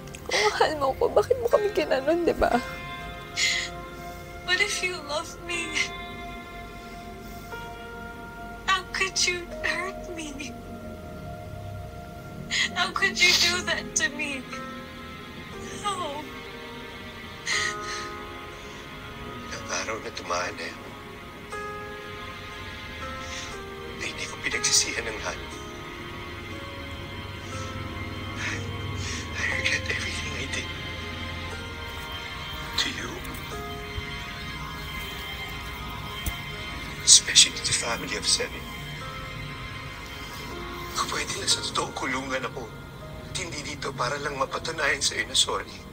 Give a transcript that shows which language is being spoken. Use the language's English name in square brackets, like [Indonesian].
[Filipino] Kung mahal mo ko, bakit mo kami ginanon, di ba? [English] But if you love me, how could you hurt me? How could you do that to me? How? [Filipino] Ang araw na tumaan na yun, na hindi ko pinagsisihan ng lahat. [English] I regret everything I did. To you. Especially to the family of Sevi. [Filipino] Kung pwede na sa totoong kulungan ako at hindi dito para lang mapatunayan sa'yo na sorry.